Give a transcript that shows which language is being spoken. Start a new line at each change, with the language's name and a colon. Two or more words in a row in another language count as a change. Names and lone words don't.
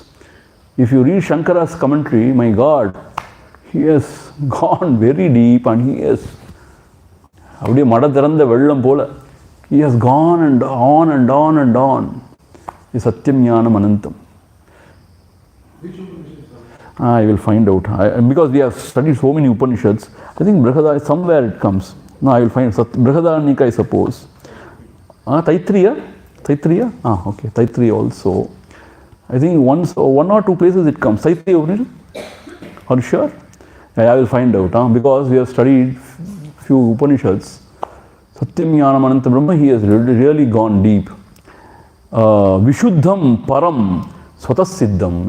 English: If you read Shankara's commentary, my God, he has gone very deep and he has he has gone and on and on and on.
Sanskrit: Is Satyam Jnanam Anantam.
English: Which Upanishad? I will find out. Because we have studied so many Upanishads, I think Brihada, somewhere it comes. No, I will find Brihadanika, I suppose. Taitriya? Taitriya? Okay. Taitriya also. I think one or two places it comes. Taitriya Upanishad? Are you sure? I will find out. Because we have studied few Upanishads.
Sanskrit: Satyam Jnanam Ananta Brahma,
English: he has really gone deep.
Sanskrit: Vishuddham Param Swatasiddham.